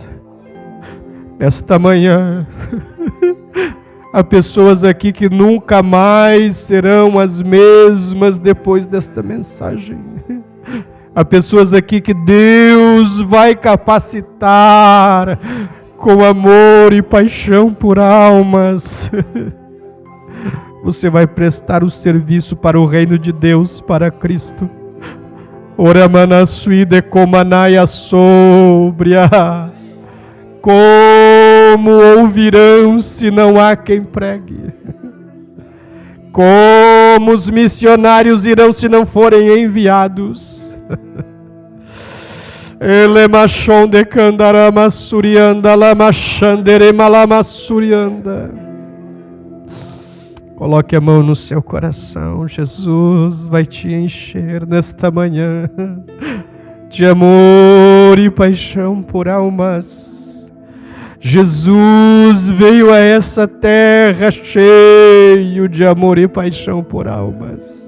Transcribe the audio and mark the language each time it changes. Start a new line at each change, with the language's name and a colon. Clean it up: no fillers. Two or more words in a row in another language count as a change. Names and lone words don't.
Portuguese: Esta manhã há pessoas aqui que nunca mais serão as mesmas depois desta mensagem. Há pessoas aqui que Deus vai capacitar com amor e paixão por almas. Você vai prestar o serviço para o reino de Deus, para Cristo. Oramanasui de comanaia sobria. Como ouvirão se não há quem pregue? Como os missionários irão se não forem enviados? Elemachon de candarama surianda lamachanderema lamassurianda. Coloque a mão no seu coração. Jesus vai te encher nesta manhã de amor e paixão por almas. Jesus veio a essa terra cheio de amor e paixão por almas.